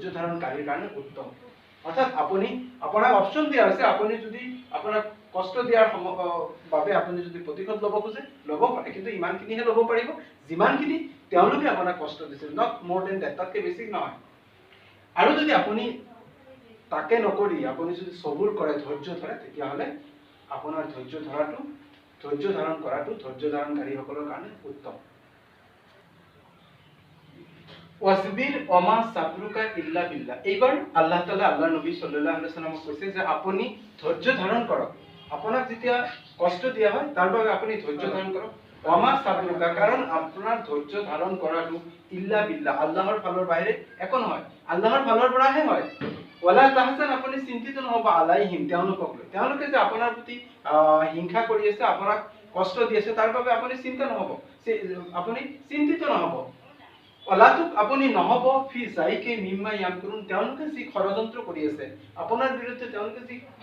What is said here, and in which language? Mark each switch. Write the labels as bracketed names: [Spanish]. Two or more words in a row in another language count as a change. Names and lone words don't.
[Assamese] ধাৰণকাৰীৰ কাৰণে উত্তম অৰ্থাৎ আপুনি আপোনাক অপচন দিয়া হৈছে আপুনি যদি আপোনাক কষ্ট দিয়াৰ বাবে আপুনি যদি প্ৰতিশোধ ল'ব খোজে ল'ব পাৰে কিন্তু ইমানখিনিহে ল'ব পাৰিব যিমানখিনি তেওঁলোকে আপোনাক কষ্ট দিছিল [English] not more than that [Assamese] তাতকৈ বেছি নহয় আৰু যদি আপুনি তাকে নকৰি আপুনি যদি সবুৰ কৰে ধৈৰ্য ধৰে তেতিয়াহ'লে আপোনাৰ ধৈৰ্য ধাৰণ কৰাটো ধৈৰ্য ধাৰণকাৰীসকলৰ কাৰণে উত্তম [Arabic] واصبر وما صبرك إلا بالله [Assamese] এইবাৰ [Arabic] الله تعالى [Assamese] আল্লাহৰ নবী [Arabic] صلى الله عليه وسلم [Assamese] কৈছে যে আপুনি ধৈৰ্য ধাৰণ কৰক আপোনাক যেতিয়া কষ্ট দিয়া হয় তাৰ বাবে আপুনি ধৈৰ্য ধাৰণ কৰক [Arabic] وما صبرك [Assamese] কাৰণ আপোনাৰ ধৈৰ্য ধাৰণ কৰাটো [Arabic] إلا بالله [Assamese] আল্লাহৰ ফালৰ বাহিৰে একো নহয় আল্লাহৰ ফালৰ পৰাহে হয় [Arabic] ولا تحزن [Assamese] আপুনি চিন্তিত নহব আলাইহিম তেওঁলোকে যে আপোনাৰ প্ৰতি হিংসা কৰি আছে আপোনাক কষ্ট দি আছে তাৰ বাবে আপুনি চিন্তিত নহব অলাতুক আপুনি নহব [Arabic] في ضيق مما يمكرون [Assamese] তেওঁলোকে যি ষড়যন্ত্ৰ কৰি আছে আপোনাৰ বিৰুদ্ধে তেওঁলোকে যি